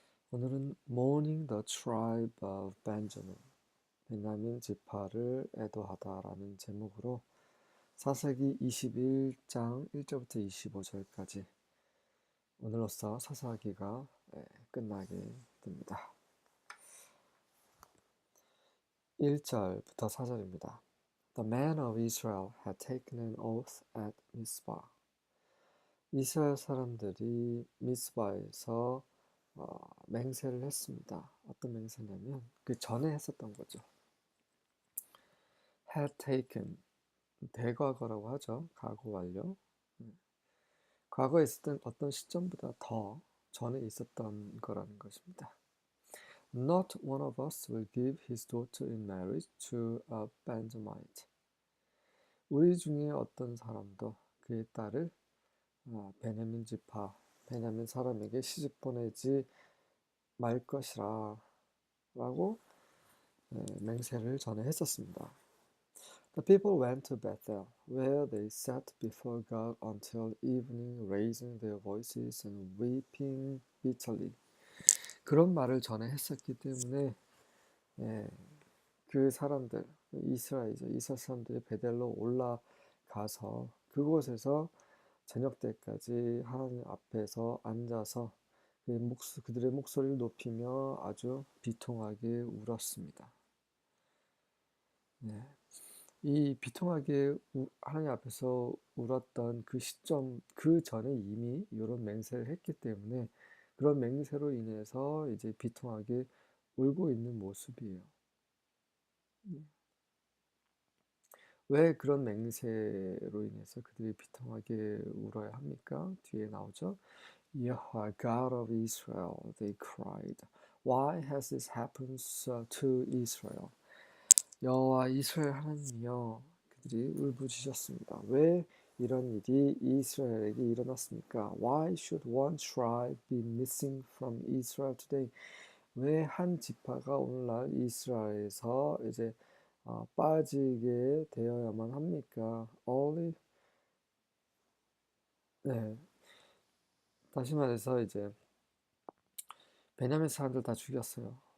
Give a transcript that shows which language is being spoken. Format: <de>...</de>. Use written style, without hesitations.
<ko>오늘은</ko> <en>Mourning the Tribe of Benjamin,</en> <ko>베냐민 지파를 애도하다라는 제목으로 사사기 21장 1절부터 25절까지 오늘로써 사사기가 끝나게 됩니다. 1절부터 4절입니다.</ko> <en>The men of Israel had taken an oath at Mizpah.</en> <ko>이스라엘 사람들이 미스바에서 맹세를 했습니다. 어떤 맹세냐면 그 전에 했었던 거죠.</ko> <en>had taken,</en> <ko>대과거라고 하죠. 과거 완료. 과거에 있었던 어떤 시점보다 더 전에 있었던 거라는 것입니다.</ko> <en>Not one of us will give his daughter in marriage to a Benjamite.</en> <ko>우리 중에 어떤 사람도 그의 딸을 베냐민 지파, 베냐민 사람에게 시집 보내지 말 것이라 라고 맹세를 전에 했었습니다.</ko> <en>The people went to Bethel, where they sat before God until evening, raising their voices and weeping bitterly.</en> <ko>그런 말을 전에 했었기 때문에 그 사람들, 이스라엘 사람들이 베델로 올라가서 그곳에서 저녁 때까지 하나님 앞에서 앉아서 그들의 목소리를 높이며 아주 비통하게 울었습니다. 이 비통하게 하나님 앞에서 울었던 그 시점, 그 전에 이미 이런 맹세를 했기 때문에 그런 맹세로 인해서 이제 비통하게 울고 있는 모습이에요. 왜 그런 맹세로 인해서 그들이 비통하게 울어야 합니까? 뒤에 나오죠.</ko> <en>Yahweh, God of Israel, they cried. Why has this happened to Israel?</en> <ko>여호와 이스라엘 하나님이여, 그들이 울부짖었습니다. 왜 이런 일이 이스라엘에게 일어났습니까?</ko> <en>Why should one tribe be missing from Israel today?</en> <ko>왜 한 지파가 오늘날 이스라엘에서 이제 빠지게 되어야만 합니까?</ko> <en>Only</en> <ko>네. 다시 말해서 이제 베냐민 사람들 다 죽였어요.</ko>